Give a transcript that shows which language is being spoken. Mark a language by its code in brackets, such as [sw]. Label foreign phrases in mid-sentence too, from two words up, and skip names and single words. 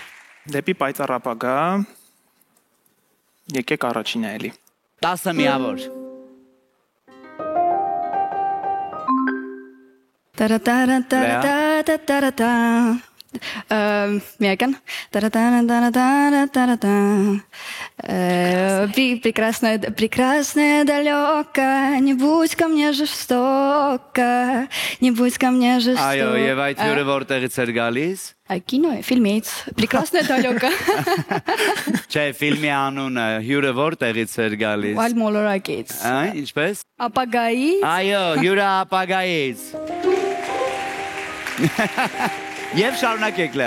[hy] դեպի պայծառ ապագա, եկեք առաջինը էլի։ 10 միավոր։ [ru] Տարատարատարատարատարտա։ Միական։ Տարատարատարատարտա։ Прекрасная далёка, не будь ко мне жестока, не будь ко мне жестока։ [hy] Այո, եւ այդ հյուրը որտեղից էր գալիս։ Կինո է, ֆիլմից։ [ru] Прекрасная далёка։ [hy] Չէ, ֆիլմի անունը հյուրը որտեղից էր գալիս։ Այլ մոլորակից։ Ինչպես։ Ապագայի։ Այո, հյուրը ապագայից։ Եվ շարունակեք Լեա։